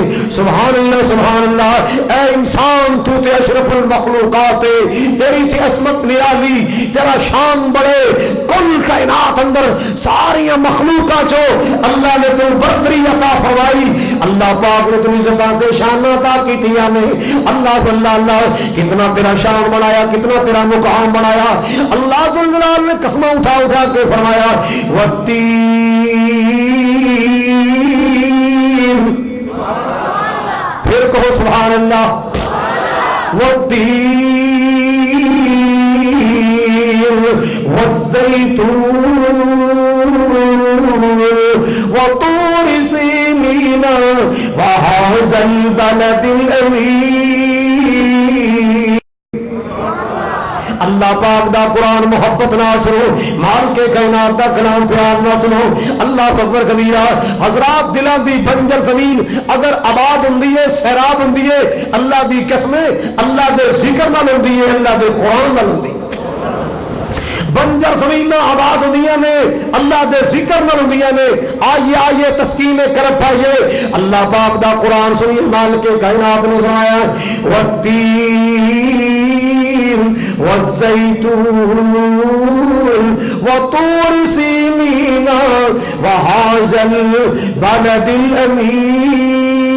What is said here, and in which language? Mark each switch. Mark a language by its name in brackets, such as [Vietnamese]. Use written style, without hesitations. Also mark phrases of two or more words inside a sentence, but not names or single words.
[Arabic] سبحان اللہ سبحان اللہ. [Punjabi] اے انسان تو تے اشرف المخلوقات, تیری تھی عظمت نرالی, تیرا شان بڑے. کل کائنات اندر ساری مخلوقات جو اللہ نے تو برتری عطا فرمائی, اللہ پاک نے تم عزتاں تے شان عطا کیتیاں نے. اللہ اللہ اللہ, کتنا تیرا شان بنایا, کتنا تیرا مقام بنایا. اللہ ذل جلال نے قسم اٹھا اٹھا کے فرمایا والتین. [Urdu] پھر کہو [Arabic] سبحان اللہ. والتین والزیتون وطور سینین وهذا البلد الأمين. [Punjabi] اللہ پاک دا قرآن محبت نہ سنو، مالک کائنات دا کلام پیار نہ سنو۔ [Arabic] اللہ اکبر کبیرہ۔ [Punjabi] حضرات دلان دی بنجر زمین اگر آباد ہوندی ہے، سیراب ہوندی ہے، اللہ دی قسمیں اللہ دے ذکر نال ہوندی ہے، اللہ دے قرآن نال ہوندی ہے۔ بنجر زمین آباد ہوندیاں نے اللہ دے ذکر نال ہوندیاں نے۔ آئیے تسکین کرب پائیے، اللہ پاک دا قرآن سنیے، مالک کائنات نے سنایا [Arabic] والتین والزیتون وطور سینین وہذا البلد الامین۔